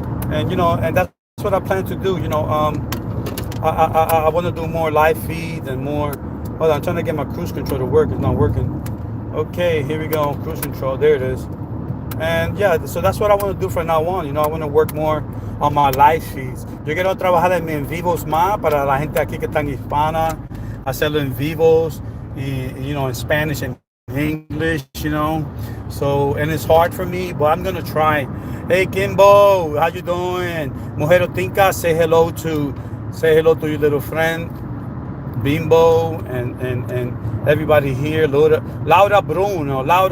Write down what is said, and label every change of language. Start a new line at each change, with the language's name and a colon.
English: And that's what I plan to do. I want to do more live feeds and more. Hold on, I'm trying to get my cruise control to work. It's not working. Okay, here we go. Cruise control. There it is. And yeah, so that's what I want to do from now on. I want to work more on my live feeds.
Spanish: Yo quiero trabajar en vivos más para la gente aquí que están hispana, hacerlo en vivos,
English: in Spanish and English, So, and it's hard for me, but I'm gonna try. Hey Kimbo, how you doing? Mujer Tinka, say hello to your little friend Bimbo and everybody here. Laura Bruno.